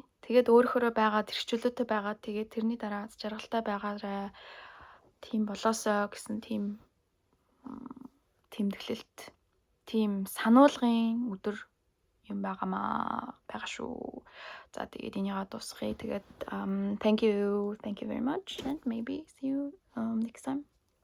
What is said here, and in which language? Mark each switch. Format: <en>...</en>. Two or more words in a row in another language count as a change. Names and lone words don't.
<mn>Тэгээд өөрөөрөө байгаад эрхчлөөтэй байгаад тэгээд тэрний дараа жаргалтай байгаарай. Тийм болоосоо гэсэн тийм тэмдэглэлт, тийм сануулгын өдөр юм байгаа шүү. За тэгээд энийгээ дуусгая. Тэгээд</mn> <en>thank you very much and maybe see you next time.</en>